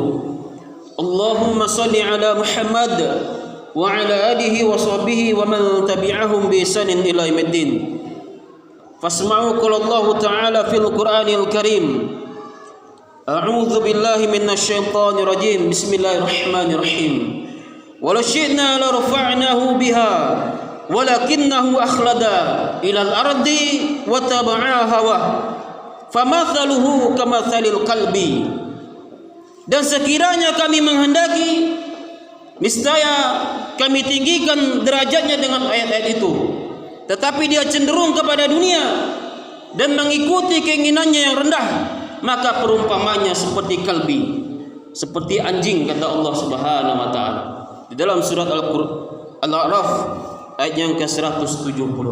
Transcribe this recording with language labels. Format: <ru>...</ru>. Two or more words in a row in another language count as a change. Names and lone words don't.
<ar>اللهم صل على محمد وعلى آله وصحبه ومن تبعهم بإحسان إلى يوم الدين. فاسمعوا قال الله تعالى في القرآن الكريم. أعوذ بالله من الشيطان الرجيم. بسم الله الرحمن الرحيم. ولو شئنا لرفعناه بها ولكنه أخلد إلى الأرض واتبع هواه. فمثله كمثل القلب.</ar> <id>Dan sekiranya kami menghendaki, niscaya kami tinggikan derajatnya dengan ayat-ayat itu. Tetapi dia cenderung kepada dunia dan mengikuti keinginannya yang rendah, maka perumpamannya seperti kalbi, seperti anjing, kata Allah</id> <ar>سبحانه وتعالى</ar> <id>di dalam surat Al-A'raf ayat yang ke-176.</id>